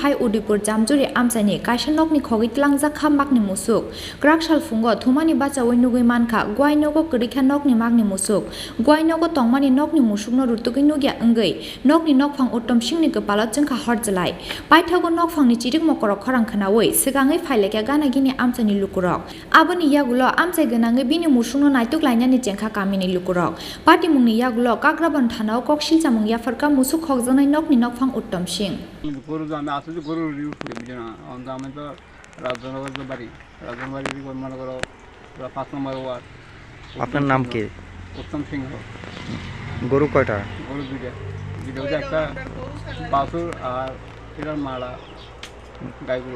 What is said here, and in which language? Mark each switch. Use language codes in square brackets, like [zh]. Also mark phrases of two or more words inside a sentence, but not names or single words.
[trp] hai Udaipur Jamjuri Amchaini Kaisa Nokni Khogwi Twlangjakha Maknwi Musuk Kraksal fungo thumani bacha oinogwi mankha guainogo gorikha Nokni Maknwi Musuk guainogo tongmani Nokni Musukno rutugui nugya wngwi Nokni nokphang uttom singni gopalo jengkha horjalai paithago nokphangni chirik mokorok khorang khanawi sigangai phailekya gana gini Amchaini lukurok aboni yagulo Amchai gwnangwi bini musukno naituklainani jengkha kamini lukurok pati mungni yagulo kakrabon thanao koksil chamung yafarka Musuk khokjanai Nokni nokphang uttom sing [bn] গরু আমি আসলে গরু রিউজ করি বুঝনা আমি তো রাজনগর বাড়ি রাজনবাড়ি মনে করো 5 নম্বর ওয়ার্ড আপনার নাম কি উত্তম সিংহ গরু কয়টা গরু দুইটা হচ্ছে একটা বাছুর আর এটার মালা গাই গরু